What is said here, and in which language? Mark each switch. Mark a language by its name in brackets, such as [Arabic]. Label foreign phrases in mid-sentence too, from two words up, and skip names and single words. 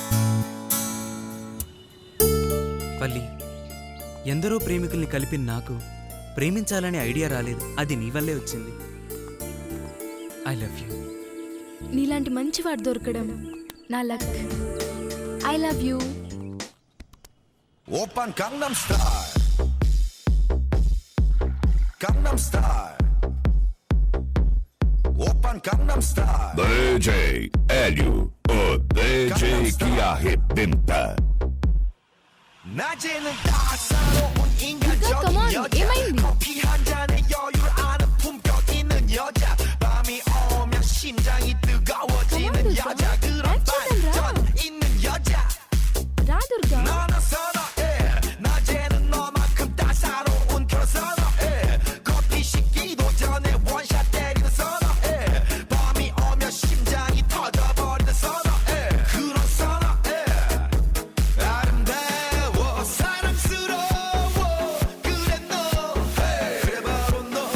[Telugu] పల్లి, ఎందరో ప్రేమికుల్ని కలిపిన నాకు ప్రేమించాలనే ఐడియా రాలేదు. అది నీ వల్లే వచ్చింది. [English] I love you. [Telugu] నీలాంటి మంచివాడు దొరకడం నా లక్. [English] I love you. [Korean] 오빤 강남 스타일 강남 스타일 오빤 강남 스타일 [Portuguese] DJ Hélio, o DJ que arrebenta. [Korean] 낮에는 따사로운 인간적인 여자 커피 한 잔에 여유를 아는 품격 있는 여자 밤이 오면 심장이 뜨거워지는 여자 그런 반전 있는 여자 [Telugu] రా దుర్గా. [Korean] 너는 선어해 낮에는 너만큼 따사로운 그런 선어해 커피 식기도 전에 원샷 때리는 선어해 밤이 오면 심장이 터져버리는 선어해 그런 선어해 아름다워 사랑스러워 그래 너 그래 바로 너